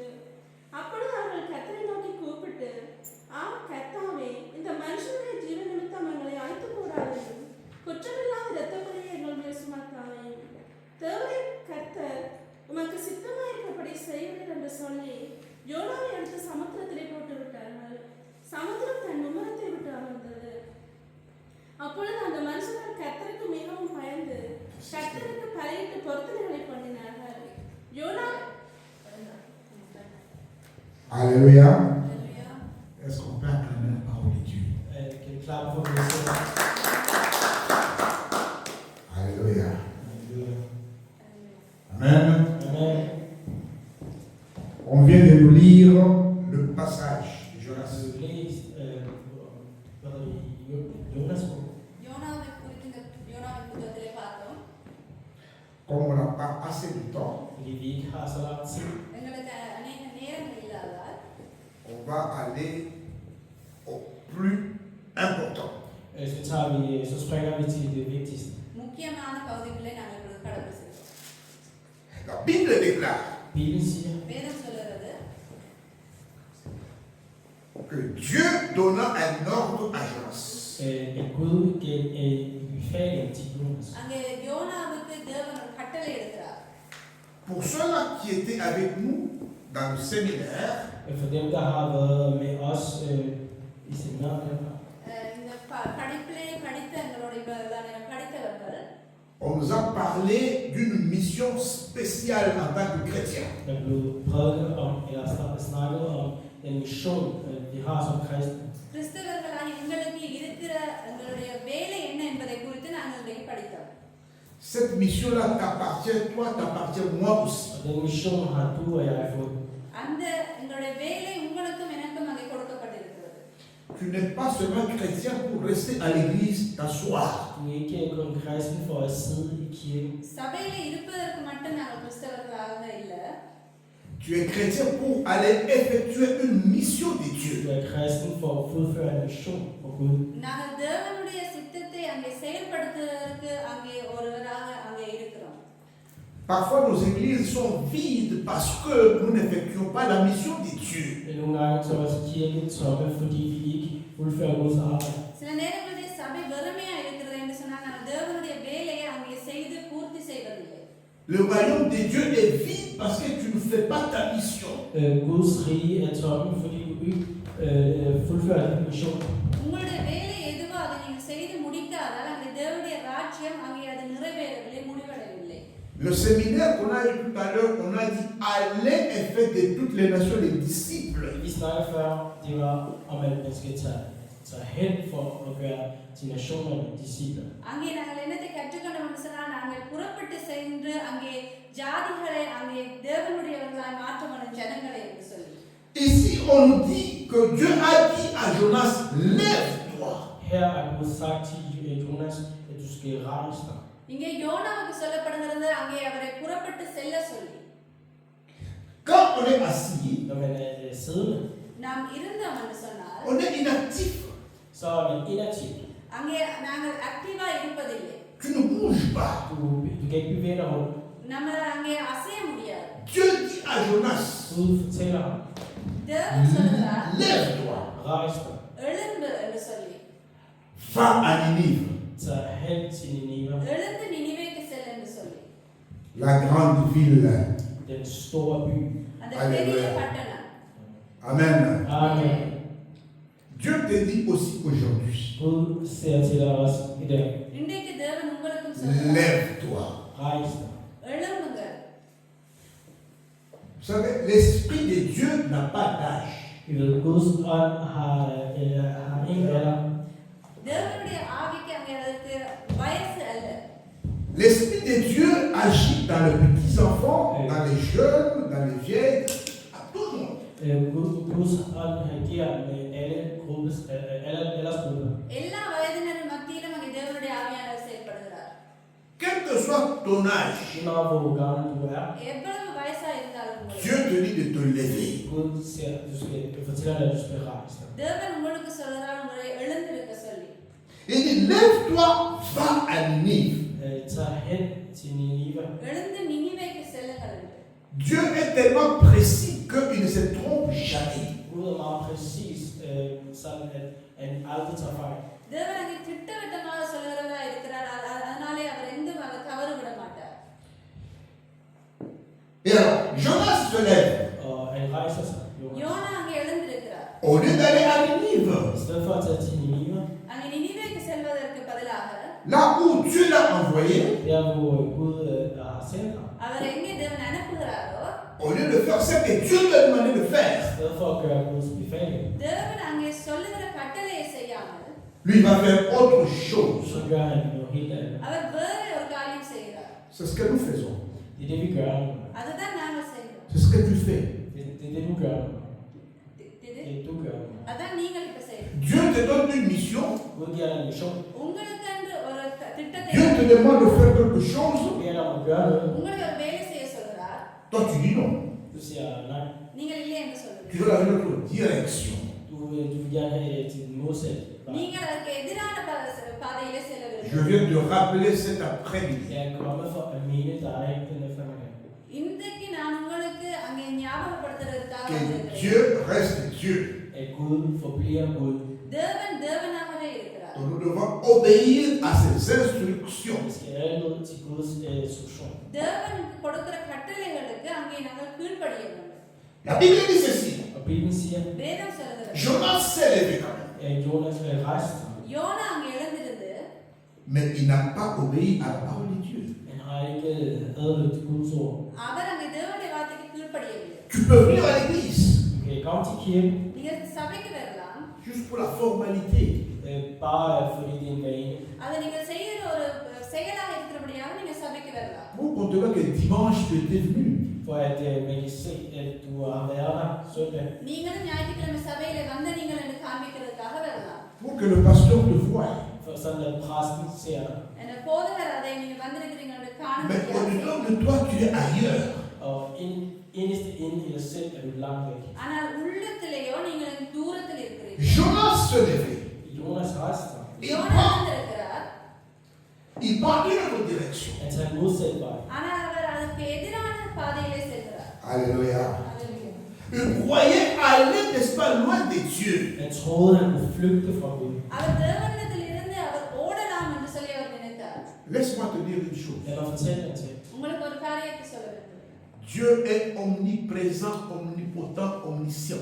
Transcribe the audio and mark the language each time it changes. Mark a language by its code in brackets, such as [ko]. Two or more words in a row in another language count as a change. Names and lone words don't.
[ta] அப்பொழுது அவர்கள் கர்த்தரை நோக்கி கூப்பிட்டு, கர்த்தாவே, இந்த மனுஷனுடைய ஜீவ நிமித்தம் எங்களை அழைத்து போடாதையும் குற்றமில்லாத இரத்தப்படியை எங்கள் மேல் சுமத்தாதையும் தேவரே கர்த்தர் உமக்கு சித்தமாயிருக்கப்படி செய்வீர் என்று சொல்லி யோனாவை எடுத்து சமுத்திரத்திலே போட்டு விட்டார்கள். சமுத்திரம் தன் மும்முரத்தை விட்டு அமர்ந்தது. அப்பொழுது அந்த மனுஷர்கள் கர்த்தருக்கு மிகவும் பயந்து கர்த்தருக்கு பலியிட்டு பொருத்தனைகளை பண்ணினார்கள். யோனா [fr] Alléluia. Est-ce qu'on peut acclamer la parole de Dieu? [da] Kan klare for mig. [fr] Alléluia. [da] Halleluja. Amen. Amen. [fr] On vient de nous lire le passage de Jonas. [da] Du læst, Jonas bog. [ta] யோனாவை புத்தகத்திலே பார்த்தோம். [fr] Comme on n'a pas assez de temps, [da] Fordi vi ikke har så lang tid, [ta] எங்களுக்கு அநேக நேரம் இல்லாதால் [fr] on va aller au plus important. [da] så springer vi til det vigtigste. [ta] முக்கியமான பகுதிகளை நாங்கள் இப்பொழுது கடந்து செல்வோம். [fr] La Bible déclare [da] Bibelen siger, [ta] வேதம் சொல்லுகிறது, [fr] que Dieu donna un ordre à Jonas. [da] at Gud gav en befaling til Jonas. [ta] அங்கே யோனாவுக்கு தேவன் ஒரு கட்டளை எடுக்கிறார். [fr] Pour ceux-là qui étaient avec nous dans le séminaire, [da] For dem, der har været med os i seminaret, [ta] இந்த படிப்பிலே படித்த படித்தவர்கள் [fr] on nous a parlé d'une mission spéciale en tant que chrétiens. [da] der blev prædiket om, eller snakket om den mission, vi har som kristne. [ta] கிறிஸ்தவர்களாக எங்களுக்கு இருக்கிற எங்களுடைய வேலை என்ன என்பதை குறித்து நாங்கள் இன்றைக்கு படித்தோம். [fr] Cette mission-là t'appartient, toi, t'appartient moi aussi. [da] Og den mission har du og jeg fået. [ta] அந்த எங்களுடைய வேலை உங்களுக்கும் எனக்கும் அங்கே கொடுக்கப்பட்டிருக்கிறது. [fr] Tu n'es pas seulement chrétien pour rester à l'église t'asseoir. [da] Du er ikke kun kristen for at sidde i kirken. [ta] சபையில இருப்பதற்கு மட்டும் நாங்கள் கிறிஸ்தவர்களாக இல்லை. [fr] Tu es chrétien pour aller effectuer une mission de Dieu. [da] Du er kristen for at fuldføre en mission for Gud. [ta] நாங்கள் தேவனுடைய சித்தத்தை அங்கே செயல்படுத்துவதற்கு அங்கே ஒருவராக அங்கே இருக்கிறோம். [fr] Parfois, nos églises sont vides parce que nous n'effectuons pas la mission de Dieu. [da] Nogle gange så er vores kirke tomme, fordi vi ikke udfører vores arbejde. [ta] சில நேரங்களில் சபை வெறுமையா இருக்கிறது என்று சொன்னாங்க. ஆனால் தேவனுடைய வேலையை அங்கே செய்து பூர்த்தி செய்வதில்லை. [fr] Le royaume de Dieu est vide parce que tu ne fais pas ta mission. [da] Guds rige er tomme, fordi du ikke fuldfører din mission. [ta] உங்களுடைய வேலை எதுவோ அதை நீங்கள் செய்து முடிக்காதால் அங்கே தேவனுடைய ராஜ்யம் அங்கே அது நிறைவேறவில்லை, முடிவடையவில்லை. [fr] Le séminaire qu'on a eu tout à l'heure, on a dit allez et faites de toutes les nations les disciples. [da] Vi snakkede før, det var om, at man skal tage hen for at gøre de nationerne disciple. [ta] அங்கே நாங்கள் என்னத்தை கற்றுக்கொண்டோம் என்று சொன்னால், நாங்கள் புறப்பட்டு சென்று அங்கே ஜாதிகளை அங்கே தேவனுடையவர்களாய் மாற்றமான ஜனங்களை என்று சொல்லி. [fr] Ici, on nous dit que Dieu a dit à Jonas, lève-toi. [da] Her er Gud sagt til Jonas, at du skal rejse dig. [ta] இங்கே யோனாவுக்கு சொல்லப்படுகிறது அங்கே அவரை புறப்பட்டு செல்ல சொல்லி. [fr] Quand on est assis, [da] Når man er siddende, [ta] நாம் இருந்தோம் என்று சொன்னால் [fr] on est inactif. [da] så er man inaktiv. [ta] அங்கே நாங்கள் ஆக்டிவா இருப்பதில்லை. [fr] Tu ne bouges pas. [da] Du kan ikke bevæge dig rundt. [ta] நம்மளால அங்கே அசைய முடியாது. [fr] Dieu dit à Jonas, [da] Gud fortæller ham, [ta] தேவன் சொல்கிறார், [fr] lève-toi, [da] rejs dig, [ta] எழுந்து என்று சொல்லி. [fr] va à Ninive, [da] tag hen til Nineve, [ta] எழுந்து நினிவேக்கு செல் என்று சொல்லி. [fr] la grande ville. [da] den store by. [ta] அந்த [fr] Alléluia. [ta] பெரிய பட்டணம். [fr] Amen. Amen. Dieu te dit aussi aujourd'hui, [da] Gud siger til dig også i dag, [ta] இன்றைக்கு தேவன் உங்களுக்கும் சொல்கிறார், [fr] lève-toi. [da] rejs dig. [ta] எழும்புங்க. [fr] Vous savez, l'Esprit de Dieu n'a pas d'âge. [da] Vi ved, Guds ånd har ingen alder. [ta] தேவனுடைய ஆவிக்கு அங்கே அதற்கு வயசு அல்ல. [fr] L'Esprit de Dieu agit dans les petits enfants, dans les jeunes, dans les vieilles, à tout le monde. [da] Guds ånd agerer med alle aldersgrupper. [ta] எல்லா வயதினரின் மத்தியிலும் அங்கே தேவனுடைய ஆவியானவர் செயல்படுகிறார். [fr] Quel que soit ton âge, [da] Når hvor gammel du er, [ta] எவ்வளவு வயசா இருந்தாலும் உங்களுக்கு, [fr] Dieu te dit de te lever. [da] Gud siger, du fortæller dig, at du skal rejse dig. [ta] தேவன் உங்களுக்கு சொல்கிறார் உங்களை எழுந்திருக்க சொல்லி. [fr] Il dit, lève-toi, va à Ninive. [da] Tag hen til Nineve. [ta] எழுந்து நினிவேக்கு செல்லுங்கள் என்று. [fr] Dieu est tellement précis qu'il ne se trompe jamais. [da] Gud er meget præcis, sådan at han aldrig tager fejl. [ta] தேவன் அங்கே திட்டவட்டமாக சொல்கிறவரா இருக்கிறார். அதனாலே அவர் எந்த தவறு விட மாட்டார். [fr] Et alors, Jonas se lève. [da] Og han rejser sig. [ta] யோனா அங்கே எழுந்திருக்கிறார். [fr] Au lieu d'aller à Ninive, [da] I stedet for at tage til Nineve, [ta] அங்கே நினிவேக்கு செல்வதற்கு பதிலாக [fr] là où Dieu l'a envoyé, [da] der hvor Gud har sendt ham, [ta] அவர் எங்கே தேவன் அனுப்புகிறாரோ, [fr] au lieu de faire ce que Dieu lui a demandé de [da] i [fr] faire, [da] stedet for at gøre Guds befaling, [ta] தேவன் அங்கே சொல்லுகிற கட்டளையை செய்யாமல் [fr] lui va faire autre chose. [da] så gør han noget helt andet. [ta] அவர் வேற ஒரு காரியம் செய்கிறார். [fr] C'est ce que nous faisons. [da] Det er det, vi gør nu. [ta] அதுதான் நாங்கள் செய்கிறோம். [fr] C'est ce que tu fais. [da] Det er det, du gør nu. [ta] இது [da] Det du gør nu. [ta] அதான் நீங்கள் இப்ப செய்யணும். [fr] Dieu te donne une mission. [da] Gud giver dig en mission. [ta] உங்களுக்கு என்று ஒரு திட்டத்தை, [fr] Dieu te demande de faire quelque chose. [da] Du beder dig om at gøre noget. [ta] உங்களை ஒரு வேலை செய்ய சொல்கிறார். [fr] Toi, tu dis non. [da] Du siger nej. [ta] நீங்கள் இல்லை என்று சொல்லுங்கள். [fr] Tu veux aller dans une autre direction. [da] Du vil gerne have til den modsatte vej. [ta] நீங்கள் அதுக்கு எதிரான பாதையிலே செல்ல [fr] Je [ta] வேண்டும். [fr] viens de rappeler cet après-midi. [da] Jeg er kommet for at minde dig den eftermiddag. [ta] இன்றைக்கு நான் உங்களுக்கு அங்கே ஞாபகப்படுத்துறதுக்காக [fr] Que [ta] வந்திருக்கிறேன். [fr] Dieu reste Dieu. [da] At Gud forbliver Gud. [ta] தேவன் தேவனாகவே இருக்கிறார். [fr] Donc nous devons obéir à ses instructions. [da] Vi skal altid til Guds instruktion. [ta] தேவன் கொடுக்கிற கட்டளைகளுக்கு அங்கே நாங்கள் கீழ்ப்படிய வேண்டும். [fr] La Bible dit ceci. [da] Og Bibelen siger, [ta] வேதம் சொல்கிறது, [fr] Jonas s'est levé quand même. [da] at Jonas rejste sig. [ta] யோனா அங்கே எழுந்திருந்து [fr] Mais il n'a pas obéi à la parole de Dieu. [da] Han har ikke adlydt Guds ord. [ta] அவர் அங்கே தேவனுடைய வார்த்தைக்கு கீழ்ப்படியவில்லை. [fr] Tu peux venir à l'église [da] Du kan komme til kirken, [ta] நீங்க சபைக்கு வரலாம். [fr] juste pour la formalité. [da] bare fordi det er en vane. [ta] அதை நீங்க செய்யற ஒரு செயலாக இருக்கிறபடியாக நீங்க சபைக்கு வரலாம். [fr] Pour qu'on te voit que dimanche tu étais venu. [da] For at man kan se, at du har været der søndag. [ta] நீங்களும் ஞாயிற்றுக்கிழமை சபையில வந்த நீங்கள் என்று காண்பிக்கிறதுக்காக வரலாம். [fr] Pour que le pasteur te voie. [da] For sådan at præsten ser dig. [ta] என்ற போதகர் அதை நீங்க வந்திருக்கிறீங்க என்று [fr] Mais [ta] காண்பிக்க. [fr] au-dedans de toi, tu es ailleurs. [da] Og inderst inde i dig selv er du langt væk. [ta] ஆனால் உள்ளத்திலேயோ நீங்கள் தூரத்தில் இருக்கிறீர்கள். [fr] Jonas se levait. [da] Jonas rejste sig. [fr] Et [ta] யோனா [fr] quand, [ta] வந்திருக்கிறார். [da] modsatte vej. [ta] ஆனால் அவர் அதுக்கு எதிரான பாதையிலே செல்கிறார். [fr] Alléluia. [da] Halleluja. [fr] Il croyait aller, n'est-ce pas, loin de Dieu. [da] Han troede, han kunne flygte fra Gud. [ta] அவர் தேவனிடத்தில் இருந்து அவர் ஓடலாம் என்று சொல்லி அவர் நினைத்தார். [fr] Laisse-moi te dire une chose. [da] Lad mig fortælle dig til. [ta] உங்களுக்கு ஒரு காரியத்தை சொல்ல விரும்புகிறேன். [fr] Dieu est omniprésent, omnipotent, omniscient.